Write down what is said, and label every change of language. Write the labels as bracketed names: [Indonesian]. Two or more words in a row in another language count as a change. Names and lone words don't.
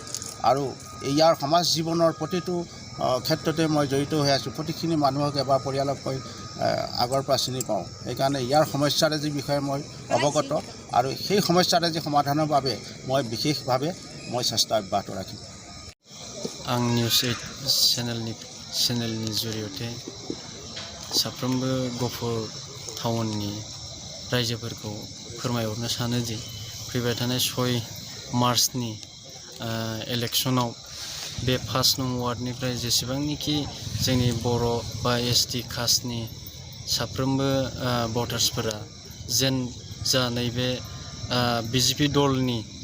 [Assamese] আৰু ইয়াৰ সমাজ জীৱনৰ প্ৰতিটো ক্ষেত্ৰতে মই জড়িত হৈ আছোঁ। প্ৰতিখিনি মানুহক এবাৰ পৰিয়ালক মই আগৰ পৰা চিনি পাওঁ, সেইকাৰণে ইয়াৰ সমস্যাৰাজিৰ বিষয়ে মই অৱগত, আৰু সেই সমস্যাৰাজি সমাধানৰ বাবে মই বিশেষভাৱে চেষ্টা অব্যাহত ৰাখিম। [Bodo] आं निउस 8 चेनेलनि जरियते साफ्रोमबो गहपुर टाउननि रायजोफोरखौ फोरमायहरनो सानो दि फैबाय थानाय 6 मार्चनि इलेक्शनाव बे 5 नं वार्डनिफ्राय जेसेबांनिखि जोंनि बर' बा ST कास्टनि साफ्रोमबो भटार्सफोरा जेन जा नैबे BJP दलनि